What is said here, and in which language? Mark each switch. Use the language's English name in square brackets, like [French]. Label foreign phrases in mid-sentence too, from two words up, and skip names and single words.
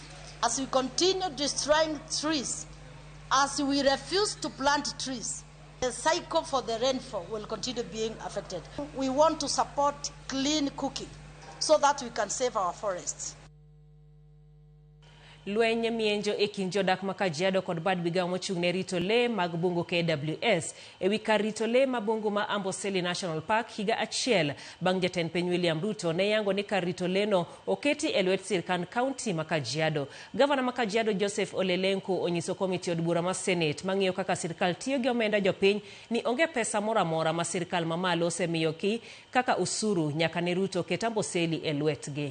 [English] As we continue destroying trees, as we refuse to plant trees, the cycle for the rainfall will continue being affected. We want to support clean cooking so that we can save our forests. [Luo (Kenya and Tanzania)] Lweny mienjo e kind jodak ma Kajiado kod bad migawo mochung'ne rito le mag bungu KWS ewi kar rito le ma bungu ma Amboseli National Park higa achiel bang' jatend piny William Ruto ne yango ni kar rito leno oketi e lwet sirkand kaunti ma Kajiado. Gavana ma Kajiado Joseph Ole Lenku onyiso komiti od bura ma Senate mang'iyo kaka sirkal tiyo gi omenda jopiny ni onge pesa moro amora ma sirkal mamalo osemiyo kaka usuru nyaka ne Ruto ket Amboseli e lwetgi.